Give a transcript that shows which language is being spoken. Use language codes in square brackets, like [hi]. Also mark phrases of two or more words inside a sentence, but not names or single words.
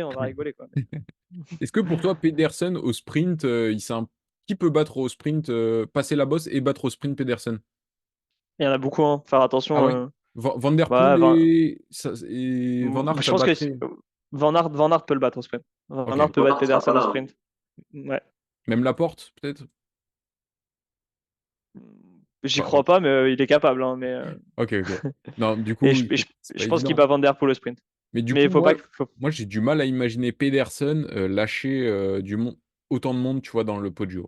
[fr] On va rigoler quoi. Est-ce que pour toi, Pedersen au sprint, qui peut battre au sprint, passer la bosse et battre au sprint Pedersen? Il y en a beaucoup. Hein. Faire Ah attention. ouais? Van Der Bah, Poel et Van Aert, je ça pense que battrait. Van Aert peut le battre au sprint. Van Ok. Aert peut Van battre Aert sera pas Pedersen au là. Hein. sprint. Ouais. Même Laporte, peut-être? J'y Pas- crois pas, mais il est capable. Hein, Ok, ok. Non, du et coup, c'est pas je pense qu'il bat évident. Van Der Poel au sprint. Mais du Mais coup, il faut pas. moi j'ai du mal à imaginer Pedersen lâcher autant de monde, tu vois, dans le Poggio.